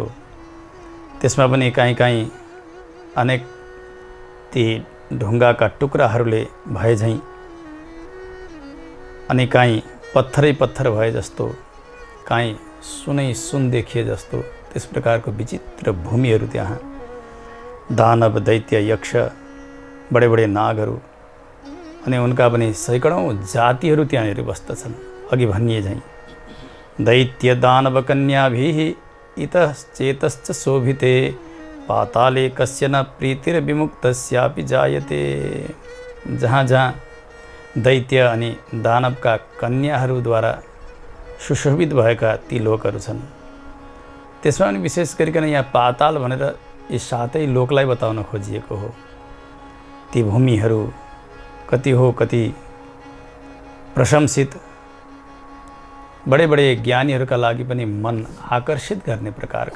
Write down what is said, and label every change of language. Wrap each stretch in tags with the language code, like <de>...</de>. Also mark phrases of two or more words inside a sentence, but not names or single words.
<ne>त्यसमा पनि कहीँ कहीँ अनेक ती ढुङ्गाका टुक्राहरूले भए झैँ, अनि कहीँ पत्थरै पत्थर भए जस्तो, कहीँ सुनै सुन देखिए जस्तो, त्यस प्रकारको विचित्र भूमिहरू त्यहाँ। दानव, दैत्य, यक्ष, बडे बडे नागहरू अनि उनका पनि सैकडौँ जातिहरू त्यहाँनिर बस्दछन्। अघि भनिए झैँ</ne> <sa>दैत्य दानव कन्याभिः इतः चेतश्च शोभिते पाताले कस्य न प्रीतिर्विमुक्तस्यापि जायते।</sa> <ne>जहाँ जहाँ दैत्य अनि दानवका कन्याहरूद्वारा सुशोभित भएका ती लोकहरू छन्, त्यसमा पनि विशेष गरिकन यहाँ पाताल भनेर यी 7 लोकलाई बताउन खोजिएको हो। ती भूमिहरू कति हो, कति प्रशंसित, बडे बडे ज्ञानीहरूका लागि पनि मन आकर्षित गर्ने प्रकारका।</ne>